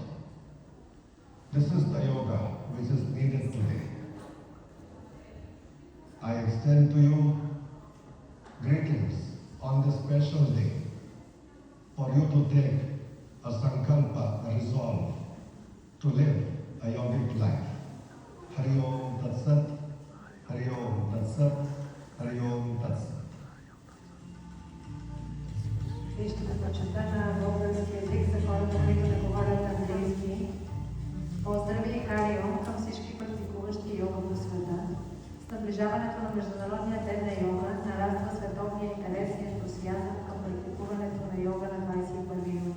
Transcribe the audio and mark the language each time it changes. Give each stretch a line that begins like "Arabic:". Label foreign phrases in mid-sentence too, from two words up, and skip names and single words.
English: This is the yoga which is needed today. I extend to you greetings on this special day for you to take a sankalpa, a resolve to live a yogic life.
Sanskrit: हरि ॐ तत् सत्, हरि ॐ तत् सत्, हरि ॐ तत् सत्.
Bulgarian: И ще предпочета на български език за хората, които не говорят английски. Поздрави и
Sanskrit: हरि ॐ
Bulgarian: към всички практикуващи йога по света. С наближаването на Международния ден на йога нараства световния интерес и ентусиазъм към практикуването на йога на 21 юни.